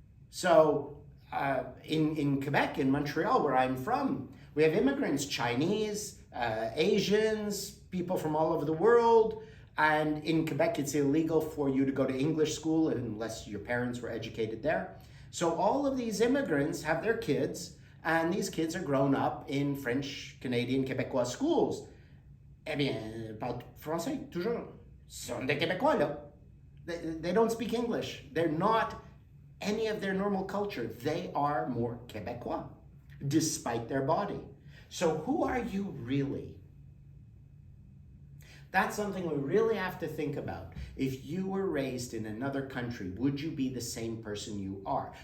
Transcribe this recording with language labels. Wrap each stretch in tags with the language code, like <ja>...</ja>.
<en>So in Quebec, in Montreal, where I'm from, we have immigrants, Chinese, Asians, people from all over the world. And in Quebec, it's illegal for you to go to English school unless your parents were educated there. So all of these immigrants have their kids, and these kids are grown up in French, Canadian, Québécois schools.</en> <fr>Eh bien, ils parlent français, toujours. Sont des Québécois, là.</fr> <en>They don't speak English. They're not any of their normal culture. They are more Québécois, despite their body. So who are you really? That's something we really have to think about. If you were raised in another country, would you be the same person you are?</en>